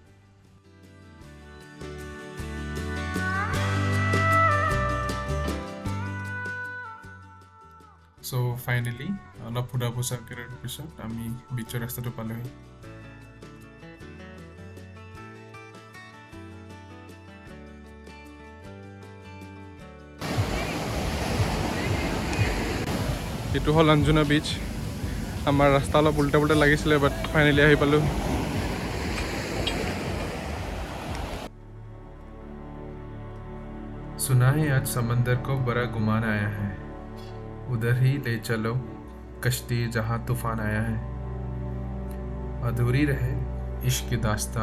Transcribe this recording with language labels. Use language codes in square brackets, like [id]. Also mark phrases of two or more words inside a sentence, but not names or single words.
[as] চ' ফাইনেলি অলপ ফুৰা পোছা কৰাৰ পিছত আমি বিচৰ ৰাস্তাটো পালোহি এইটো হ'ল অঞ্জনা বিচ আমাৰ ৰাস্তা অলপ [hi] उल्टा पुल्टा [as] লাগিছিলে [en] but finally [as] আহি পালোঁ [hi] सुना है आज समंदर को बड़ा गुमान आया है उधर ही ले चलो कश्ती जहाँ तूफान आया है अधूरी रहे इश्क की दास्तां